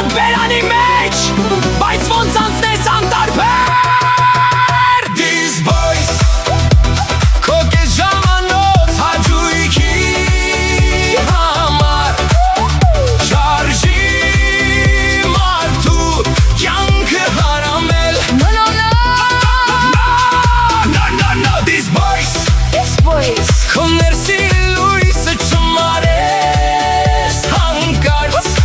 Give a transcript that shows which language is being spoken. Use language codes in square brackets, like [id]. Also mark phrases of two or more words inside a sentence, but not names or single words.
[hy] բերանի մեջ, բայց ոնց անցնես անտարբեր։ [en] These boys [hy] քո կես ժամանոց հաճույքի համար շարժի մարդու կյանքը հարամել։ [en] No, these boys [hy] քո ներսի լույսը չմարես հանկարծ